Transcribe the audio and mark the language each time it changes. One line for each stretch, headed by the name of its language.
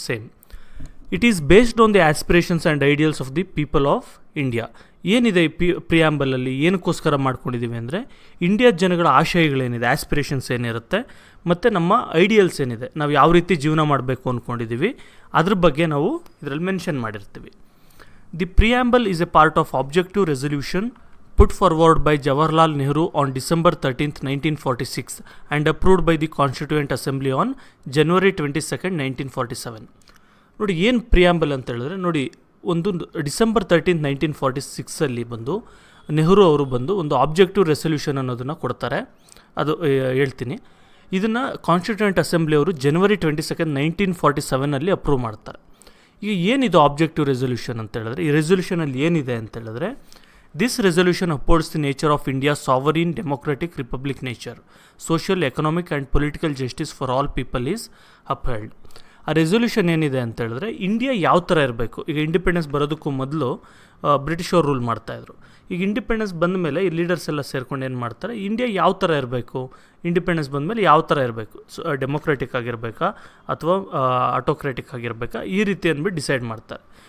English: Same it is based on the aspirations and ideals of the people of India.
Kannada: ಏನಿದೆ ಈ ಪ್ರಿಯಾಂಬಲಲ್ಲಿ ಏನಕ್ಕೋಸ್ಕರ ಮಾಡ್ಕೊಂಡಿದ್ದೀವಿ ಅಂದರೆ, ಇಂಡಿಯಾದ ಜನಗಳ ಆಶಯಗಳೇನಿದೆ, ಆಸ್ಪಿರೇಷನ್ಸ್ ಏನಿರುತ್ತೆ ಮತ್ತು ನಮ್ಮ ಐಡಿಯಲ್ಸ್ ಏನಿದೆ, ನಾವು ಯಾವ ರೀತಿ ಜೀವನ ಮಾಡಬೇಕು ಅಂದ್ಕೊಂಡಿದ್ದೀವಿ ಅದ್ರ ಬಗ್ಗೆ ನಾವು ಇದರಲ್ಲಿ ಮೆನ್ಷನ್ ಮಾಡಿರ್ತೀವಿ.
English: The preamble is a part of objective resolution put forward by Jawaharlal Nehru on December 13th, 1946 and approved by the Constituent Assembly on January 22nd, 1947.
Kannada: ನೋಡಿ, ಏನು ಪ್ರಿಯಾಂಬಲ್ ಅಂತ ಹೇಳಿದ್ರೆ, ನೋಡಿ, ಒಂದು December 13th, 1946 ಬಂದು ನೆಹರು ಅವರು ಬಂದು ಒಂದು ಆಬ್ಜೆಕ್ಟಿವ್ ರೆಸೊಲ್ಯೂಷನ್ ಅನ್ನೋದನ್ನು ಕೊಡ್ತಾರೆ. ಅದು ಹೇಳ್ತೀನಿ. ಇದನ್ನು ಕಾನ್ಸ್ಟಿಟ್ಯೂಯೆಂಟ್ ಅಸೆಂಬ್ಲಿ ಅವರು January 22nd, 1947 ಅಪ್ರೂವ್ ಮಾಡ್ತಾರೆ. ಈಗ ಏನಿದು ಆಬ್ಜೆಕ್ಟಿವ್ ರೆಸೊಲ್ಯೂಷನ್ ಅಂತ ಹೇಳಿದ್ರೆ, ಈ ರೆಸೊಲ್ಯೂಷನಲ್ಲಿ ಏನಿದೆ ಅಂತ ಹೇಳಿದ್ರೆ,
English: this resolution upholds the nature of India's sovereign democratic republic nature. Social, economic and political justice for all people is upheld.
Kannada: ಆ ರೆಸೊಲ್ಯೂಷನ್ ಏನಿದೆ ಅಂತ ಹೇಳಿದ್ರೆ, ಇಂಡಿಯಾ ಯಾವ ಥರ ಇರಬೇಕು. ಈಗ ಇಂಡಿಪೆಂಡೆನ್ಸ್ ಬರೋದಕ್ಕೂ ಮೊದಲು ಬ್ರಿಟಿಷ್ ಅವರು ರೂಲ್ ಮಾಡ್ತಾಯಿದ್ರು. ಈಗ ಇಂಡಿಪೆಂಡೆನ್ಸ್ ಬಂದ ಮೇಲೆ ಈ ಲೀಡರ್ಸ್ ಎಲ್ಲ ಸೇರ್ಕೊಂಡು ಏನು ಮಾಡ್ತಾರೆ, ಇಂಡಿಯಾ ಯಾವ ಥರ ಇರಬೇಕು, ಇಂಡಿಪೆಂಡೆನ್ಸ್ ಬಂದ ಮೇಲೆ ಯಾವ ಥರ ಇರಬೇಕು, ಡೆಮೊಕ್ರೆಟಿಕ್ ಆಗಿರಬೇಕಾ ಅಥವಾ ಆಟೋಕ್ರೆಟಿಕ್ ಆಗಿರಬೇಕಾ, ಈ ರೀತಿ ಅಂದ್ಬಿಟ್ಟು ಡಿಸೈಡ್ ಮಾಡ್ತಾರೆ.